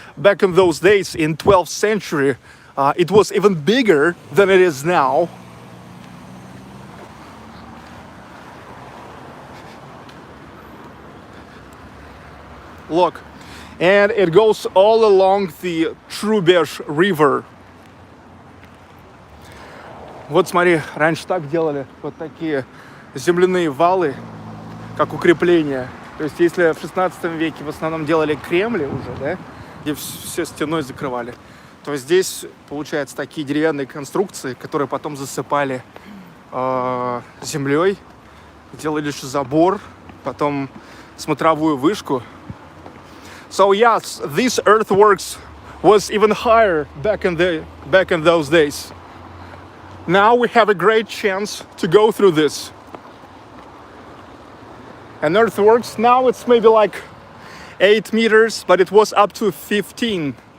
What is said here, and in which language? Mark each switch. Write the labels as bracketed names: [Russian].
[English] Back in those days, in 12th century, it was even bigger than it is now. Look, and it goes all along the Trubezh River. [Russian] Вот смотри, раньше так делали, вот такие земляные валы, как укрепления. То есть если в 16 веке в основном делали кремли уже, да, и все стеной закрывали, то здесь, получается, такие деревянные конструкции, которые потом засыпали землей, делали лишь забор, потом смотровую вышку. [English] So yes, these earthworks was even higher back in those days. Now we have a great chance to go through this. And earthworks, now it's maybe like 8 meters, but it was up to 15.